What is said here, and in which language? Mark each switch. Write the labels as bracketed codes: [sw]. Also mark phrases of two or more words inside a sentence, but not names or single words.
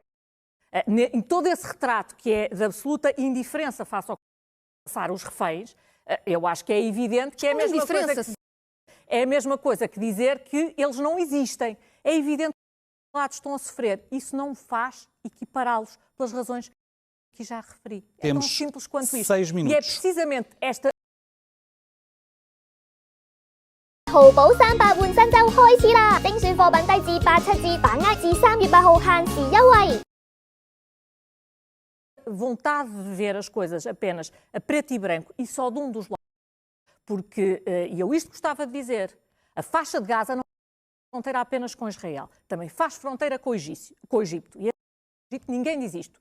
[pt] Em todo esse retrato que é de absoluta indiferença face ao que passar os reféns, eu acho que é evidente que é a mesma coisa que dizer que eles não existem. É evidente que os lados estão a sofrer. Isso não faz equipará-los pelas razões que já referi. É tão simples quanto isto. 6 minutos. E é precisamente esta [yue] 淘寶300換新週開始啦！精選貨品低至87折，把握至3月8號限時優惠。 [pt] vontade de ver as coisas apenas a preto e branco e só de um dos lados, porque, e eu isto gostava de dizer, a faixa de Gaza não faz fronteira apenas com Israel, também faz fronteira com o Egito. E ninguém diz isto.